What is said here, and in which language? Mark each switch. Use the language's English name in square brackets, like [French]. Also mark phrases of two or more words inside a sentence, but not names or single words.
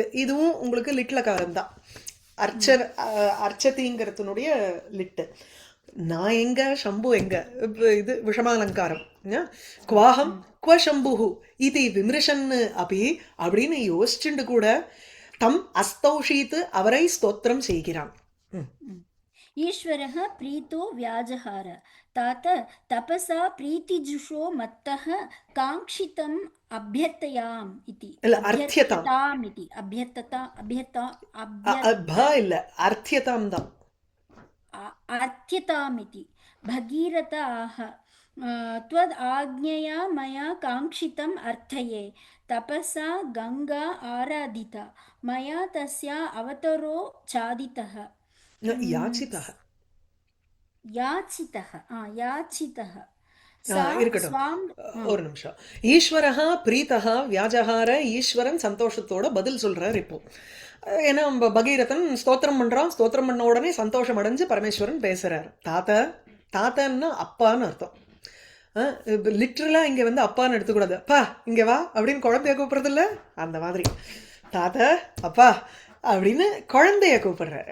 [Tamil] இதுவும் உங்களுக்கு லிட்லகாரம் தான், அர்ச்சதிங்கிறதுனுடைய லிட்டு. நான் எங்க, சம்பு எங்க, இது விஷமாலங்காரம். [Sanskrit] क्वाहं क्व शम्भुः [Tamil] இது விமர்சன்னு அப்படி அப்படின்னு யோசிச்சுண்டு கூட [Sanskrit] तम् अस्तौषीत् [Tamil] அவரை ஸ்தோத்திரம் செய்கிறான். ம். [Sanskrit] ईश्वरः प्रीतो व्याजहार तात तपसा प्रीतिजुषो मत्तः काङ्क्षितम् अभ्यर्थयाम् इति [Tamil] இல்ல அர்த்தியதாம். [Sanskrit] अभ्यर्थताम् इति अभ्यर्थता अभ्यर्था [Tamil] ப இல்ல அர்த்தியதாம் தான். [Sanskrit] अर्थ्यताम् इति भगीरथ आह त्वद् आज्ञया मया काङ्क्षितम् अर्थये तपसा गङ्गा आराधिता मया तस्या अवतरो चादितः யாச்சிதா. याचितः याचितः सा [Tamil] இருக்கட்டும், [Sanskrit] स्वाम् [Tamil] ஒரு நிமிஷம். [Sanskrit] ईश्वरः प्रीतः व्याजहार, [Tamil] ஈஸ்வரன் சந்தோஷத்தோட பதில் சொல்றார் இப்போ. ஏன்னா பகீரதன் ஸ்தோத்திரம் பண்றான், ஸ்தோத்திரம் பண்ண உடனே சந்தோஷம் அடைஞ்சு பரமேஸ்வரன் பேசுறார். தாத்தன்னா அப்பான்னு அர்த்தம். லிட்ரலா இங்க வந்து அப்பான்னு எடுத்துக்கூடாது. அப்பா இங்க வா அப்படின்னு குழந்தைய கூப்பிடுறது இல்ல, அந்த மாதிரி தாத்தா அப்பா அப்படின்னு குழந்தைய கூப்பிடுறாரு.